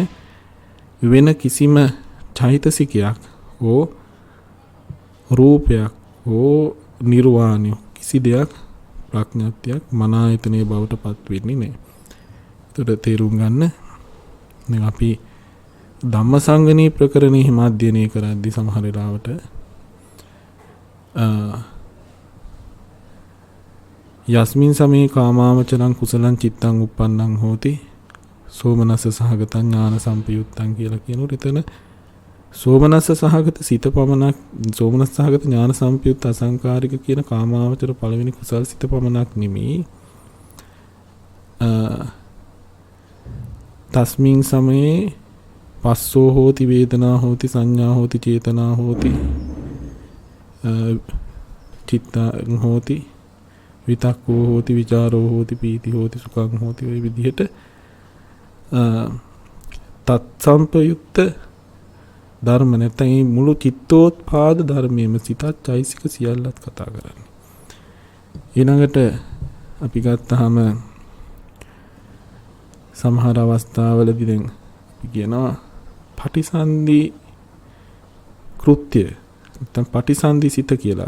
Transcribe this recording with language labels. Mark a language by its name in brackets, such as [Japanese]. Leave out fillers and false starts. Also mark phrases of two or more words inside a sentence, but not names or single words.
[Sinhala] වෙන කිසිම චෛතසිකයක් හෝ රූපයක් හෝ නිර්වාණය කිසි දෙයක් ප්‍රඥාත්යක් මන ආයතනයේ බවට පත් වෙන්නේ නැහැ. ඒකට තේරුම් ගන්න. දැන් අපි ධම්මසංගණී ප්‍රකරණේ හිම අධ්‍යයනය කරද්දී සමහර වෙලාවට [Pali] යස්මින් සමේ කාමාවචරං කුසලං චිත්තං උප්පන්නං හෝති සෝමනස්ස සහගතං ඥාන සම්පයුත්තං [Sinhala] කියලා කියනකොට එතන සෝමනස්ස සහගත සිත පමණක්, සෝමනස්ස සහගත ඥාන සම්පයුත්ත අසංකාරික කියන කාමාවචර පළවෙනි කුසල් සිත පමණක් නෙමෙයි. [Pali] තස්මින් සමේ පස්සෝ හෝති වේදනා හෝති සංඥා හෝති චේතනා හෝති චිත්තං හෝති විතක්කෝ හෝති විචාරෝ හෝති පීති හෝති සුඛං හෝති [Sinhala] ඔය විදිහට තත් සම්පයුක්ත ධර්ම නැත්නම් මුළු චිත්තෝත්පාද ධර්මයේම සිතත් චෛසික සියල්ලත් කතා කරන්නේ. ඊළඟට අපි ගත්තාම සමහර අවස්ථාවලදී දැන් අපි කියනවා පටිසන්ධි කෘත්‍ය නැත්නම් පටිසන්ධි සිත කියලා.